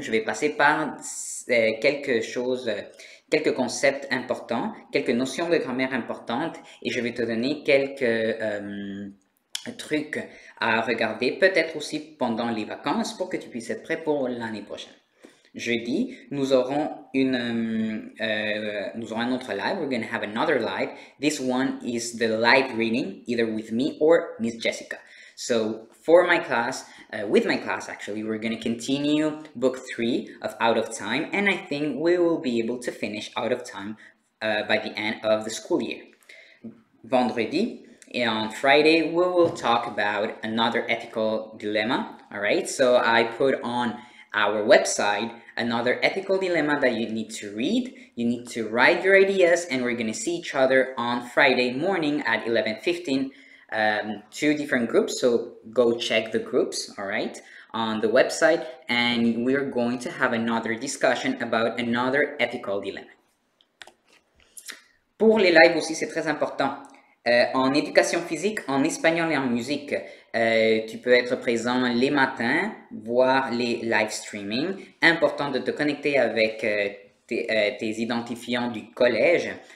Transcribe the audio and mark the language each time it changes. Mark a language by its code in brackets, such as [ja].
[fr] Je vais passer par quelques concepts importants, quelques notions de grammaire importantes et je vais te donner quelques trucs à regarder, peut-être aussi pendant les vacances pour que tu puisses être prêt pour l'année prochaine. Jeudi, nous aurons un autre live. [en] We're going to have another live. This one is the live reading, either with me or Miss Jessica. So for my class, with my class actually, we're going to continue book 3 of Out of Time, and I think we will be able to finish Out of Time by the end of the school year. Vendredi, and on Friday, we will talk about another ethical dilemma, all right? So I put on our website another ethical dilemma that you need to read. You need to write your ideas, and we're going to see each other on Friday morning at 11:15. 2 different groups, so go check the groups, all right, on the website, and we're going to have another discussion about another ethical dilemma. [fr] Pour les lives aussi, c'est très important. En éducation physique, en espagnol et en musique, tu peux être présent les matins, voir les live streaming. Important de te connecter avec tes identifiants du collège.